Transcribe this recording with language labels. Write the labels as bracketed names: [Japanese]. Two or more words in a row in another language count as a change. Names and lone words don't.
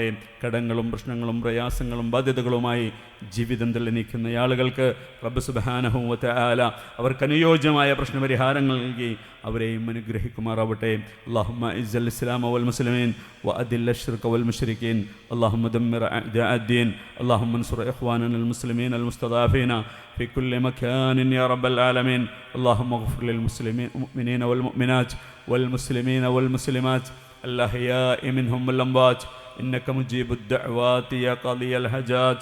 [Malayalam] കടങ്ങളും പ്രശ്നങ്ങളും പ്രയാസങ്ങളും ബാധ്യതകളുമായി ജീവിതം തള്ളി നിൽക്കുന്ന ആളുകൾക്ക് [Arabic] رب سبحانه وتعالى [Malayalam] അവർക്ക് അനുയോജ്യമായ പ്രശ്നപരിഹാരങ്ങൾ നൽകി അവരെയും അനുഗ്രഹിക്കുമാറാവട്ടെ. [Arabic] اللهم أعز الإسلام والمسلمين وأذل الشرك والمشركين. اللهم دمر أعداء الدين. اللهم انصر إخواننا المسلمين المستضعفين في كل مكان يا رب العالمين. اللهم اغفر للمؤمنين والمؤمنات والمسلمين والمسلمات الأحياء منهم والأموات إنك مجيب الدعوات يا قاضي الحاجات.